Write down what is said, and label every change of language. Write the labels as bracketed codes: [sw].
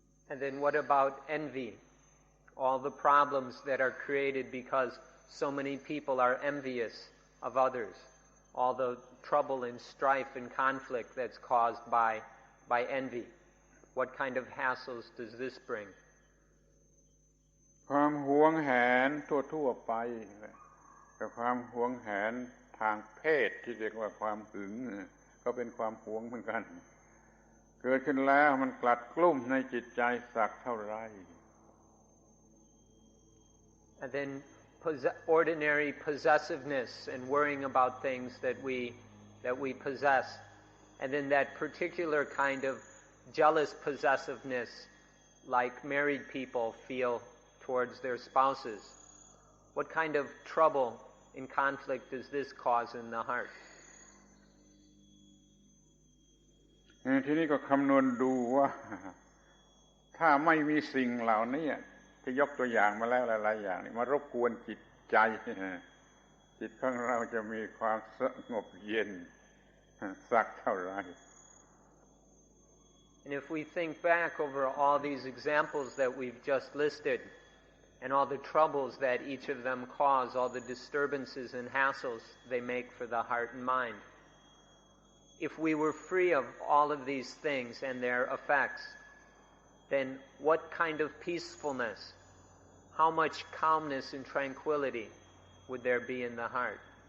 [en] And then what about envy? All the problems that are created because so many people are envious of others. All the trouble and strife and conflict that's caused by envy. What kind of hassles does this bring? [th] ความหวงแหนทั่วไปกับความหวงแหนทางเพศที่เรียกว่าความหึงก็เป็นความหวงเหมือนกันเกิดขึ้นแล้วมันกลัดกลุ่มในจิตใจสักเท่าไร [en] And then ordinary possessiveness and worrying about things that we possess, and then that particular kind of jealous possessiveness like married people feel towards their spouses. What kind of trouble and conflict does this cause in the heart? [th] ทีนี้ก็คำนวณดูว่าถ้าไม่มีสิ่งเหล่านี้ที่ยกตัวอย่างมาแล้วหลายๆอย่างนี่มารบกวนจิตใจจิตของเราจะมีความสงบเย็นสักเท่าไร [en] And if we think back over all these examples that we've just listed and all the troubles that each of them cause, all the disturbances and hassles they make for the heart and mind, if we were free of all of these things and their effects, then what kind of peacefulness, how much calmness and tranquility would there be in the heart?